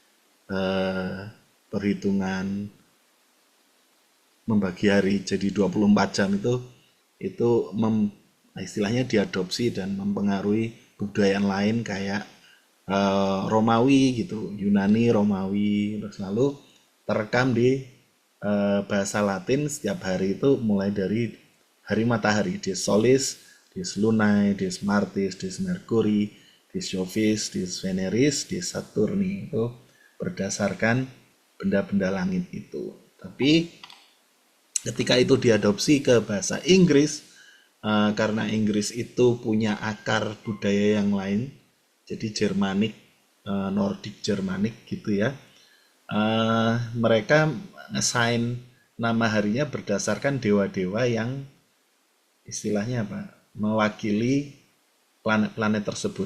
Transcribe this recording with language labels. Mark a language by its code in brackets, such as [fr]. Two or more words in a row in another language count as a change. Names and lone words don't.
[id] perhitungan membagi hari jadi 24 jam itu istilahnya diadopsi dan mempengaruhi kebudayaan lain kayak Romawi gitu, Yunani, Romawi, terus lalu terekam di bahasa Latin. Setiap hari itu mulai dari hari matahari, [la] dies solis, dies lunae, dies martis, dies mercurii, dies jovis, dies veneris, dies saturni, [id] itu berdasarkan benda-benda langit itu. Tapi ketika itu diadopsi ke bahasa Inggris, karena Inggris itu punya akar budaya yang lain, jadi Germanik, Nordic Germanik gitu ya, mereka assign nama harinya berdasarkan dewa-dewa yang istilahnya apa, mewakili planet-planet tersebut.